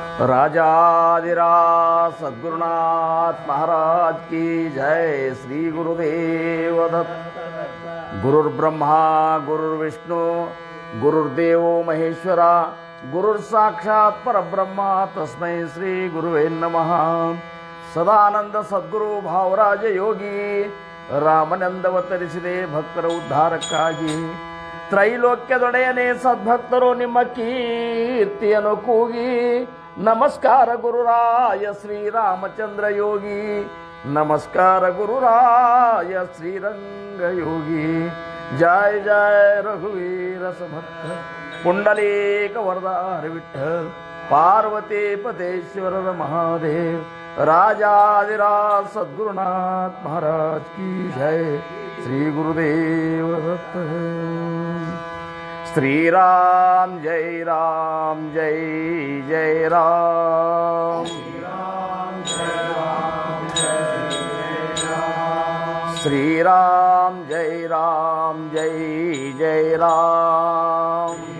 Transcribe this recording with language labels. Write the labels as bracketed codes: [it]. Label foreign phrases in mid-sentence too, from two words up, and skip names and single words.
[hi] राजाधिराज सद्गुरुनाथ महाराज की जय। [sa] श्री गुरुदेव दत्त। गुरुर्ब्रह्मा गुरुर्विष्णु गुरुर्देव महेश्वरा गुरुर्साक्षात् परब्रह्मा तस्मै श्री गुरुवे नमः। [kn] ಸದಾನಂದ ಸದ್ಗುರು ಭಾವರಾಜ ಯೋಗಿ ರಾಮನಂದವತರಿಸಿದೆ ಭಕ್ತರ ಉದ್ಧಾರಕ್ಕಾಗಿ. ತ್ರೈಲೋಕ್ಯದೊಡೆಯನೇ ಸದ್ಭಕ್ತರು ನಿಮ್ಮ ಕೀರ್ತಿಯನ್ನು ಕೂಗಿ. ನಮಸ್ಕಾರ ಗುರುರಾಯ ಶ್ರೀರಾಮಚಂದ್ರ ಯೋಗಿ, ನಮಸ್ಕಾರ ಗುರುರಾಯ ಶ್ರೀರಂಗ ಯೋಗಿ. ಜಯ ಜಯ ರಘುವೀರ ಸಮರ್ಥ ಪುಂಡಲೀಕ ವರದಾರ ವಿಠ್ಠಲ ಪಾರ್ವತಿ ಪತೇಶ್ವರರ ಮಹಾದೇವ್. [hi] राजाधिराज सद्गुरुनाथ महाराज की जय। [sa] श्री गुरुदेव दत्त। श्री राम जय राम जय जय राम। श्री राम जय राम जय जय राम।